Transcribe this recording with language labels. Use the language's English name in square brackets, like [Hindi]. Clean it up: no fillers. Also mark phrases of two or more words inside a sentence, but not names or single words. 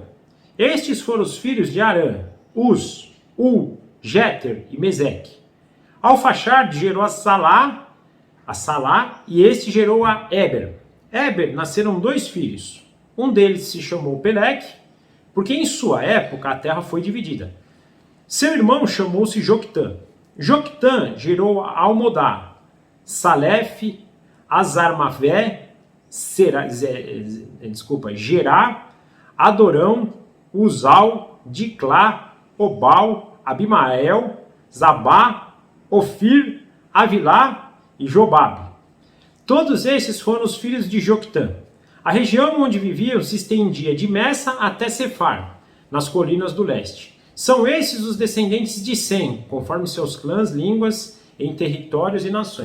[Portuguese] Estes foram os filhos de Arã: Uz, Ul, Jeter e Meseque. Arfaxade gerou a Salá, e este gerou a Éber. Éber nasceram dois filhos. Um deles se chamou Peleque, porque em sua época a terra foi dividida. Seu irmão chamou-se Joctã. Joctã gerou a Almodá, Salef, Azarmavé, Gerá, Adorão, Uzal, Diclá, Obal, Abimael, Zabá, Ofir, Avilá e Jobabe. Todos esses foram os filhos de Joctã. A região onde viviam se estendia de Messa até Sefar, nas colinas do leste. São esses os descendentes de Sem, conforme seus clãs, línguas, em territórios e nações.